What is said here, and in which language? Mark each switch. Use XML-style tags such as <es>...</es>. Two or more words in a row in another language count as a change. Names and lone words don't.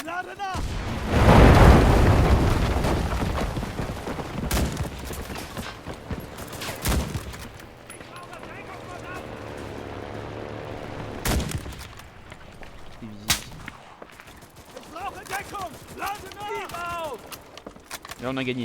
<de>Lade nach!</de> <fr>C'est visible.</fr> <de>Ich brauche Deckung! Lade nach! Auf!</de> <fr>Là, on a gagné.</fr>